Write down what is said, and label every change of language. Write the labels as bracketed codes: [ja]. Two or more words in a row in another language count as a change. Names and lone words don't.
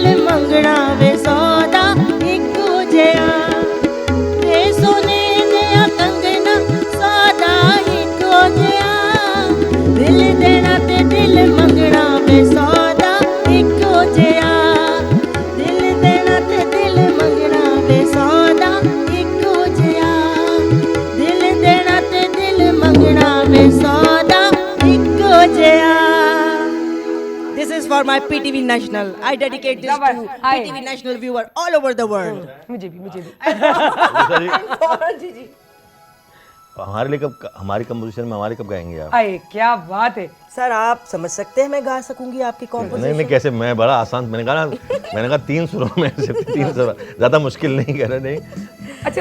[pa] منگنا وے سودا اکو جیا، وے سونے دیا کنگنا سودا اکو جیا، دل دینا تے دل منگنا وے سودا اکو جیا، دل دینا تے دل منگنا وے سودا اکو جیا، دل دینا تے دل منگنا وے سودا اکو جیا. [en] This is for my PTV National. I dedicate this to PTV National viewer all over the world. [ur] مجھے بھی جی جی. ہمارے لیے کب، ہماری کمپوزیشن میں ہمارے کب گائیں گے آپ? ارے کیا بات ہے. سر آپ سمجھ سکتے ہیں میں گا سکوں گی آپکی नहीं कॉम्पोजिशन? نہیں، کیسے، میں بڑا آسان، میں نے کہا 3 سروں میں سے 3 سر، زیادہ مشکل نہیں کہہ رہے، نہیں. अच्छा